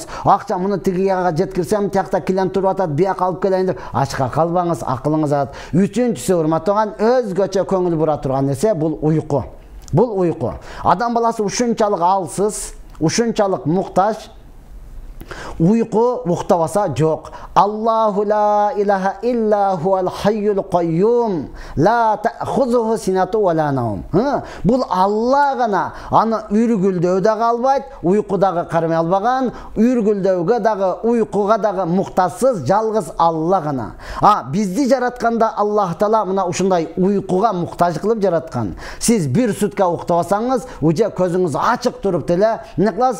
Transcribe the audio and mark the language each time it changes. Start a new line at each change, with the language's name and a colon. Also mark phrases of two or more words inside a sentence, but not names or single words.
Kyrgyz: Акча муну тигияга жеткирсем, тиякта клиент туруп атат, бияка алып келейин деп ачка калбаңыз, акылыңыз алат. Үчүнчүсү, урматтаган, өзгөчө көңүл бура турган нерсе бул уйку. Бул уйку. Адам баласы ушунчалык алсыз, ушунчалык муктаж. Уйку уктабаса жок.
Arabic: الله لا إله إلا هو الحي القيوم، لا تأخذه سنة ولا نوم.
Kyrgyz: Бул Алла гана, аны үргүлдөө дагы албайт, уйку дагы кармай албаган, үргүлдөөгө дагы, уйкуга дагы муктажсыз жалгыз Алла гана. Бизди жаратканда Аллах Таала мына ушундай уйкуга муктаж кылып жараткан. Сиз бир сутка уктабасаңыз, уже көзүңүз ачык туруп деле эмне кыласыз?